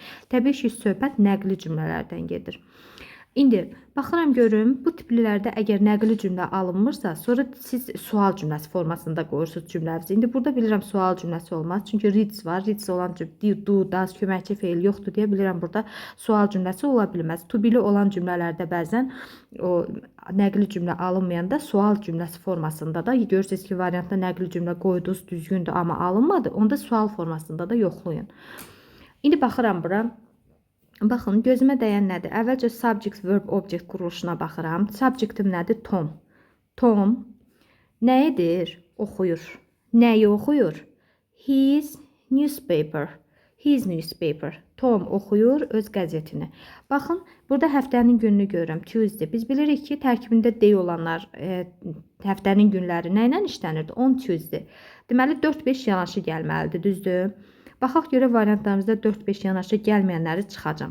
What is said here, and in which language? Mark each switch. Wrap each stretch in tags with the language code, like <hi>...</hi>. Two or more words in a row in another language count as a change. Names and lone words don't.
<az>Təbii ki, söhbət nəqli cümlələrdən gedir. İndi, baxıram görüm, bu tiplilərdə əgər nəqli cümlə alınmırsa, sonra siz sual cümləsi formasında qoyursunuz cümlənizi. İndi, burada bilirəm sual cümləsi olmaz. Çünki reads var. Reads olan</az> <en>do, does,</en> <az>köməkçi feil yoxdur deyə bilirəm. Burada sual cümləsi ola bilməz. To be-li olan cümlələrdə bəzən o nəqli cümlə alınmayanda sual cümləsi formasında da görürsünüz ki, variantda nəqli cümlə qoydunuz, düzgündür, amma alınmadı. Onda sual formasında da yoxlayın. İndi, baxıram bura. Baxın, gözümə dəyən nədir? Əvvəlcə</az> <en>subject, verb, object</en> <az>quruluşuna baxıram. Subjectim nədir? Tom. Tom nə edir? Oxuyur. Nəyi oxuyur?</az> <en>His newspaper. His newspaper.</en> <az>Tom oxuyur öz qəzetini. Baxın, burada həftənin gününü görürəm. Tuesday. Biz bilirik ki, tərkibində day olanlar həftənin günləri nə ilə işlənirdi?</az> <en>On Tuesday.</en> <az>Deməli 4-5 yanaşı gəlməlidir, düzdür? Baxaq görə variantlarımızda 4-5 yanaşı gəlməyənləri çıxacam.</az>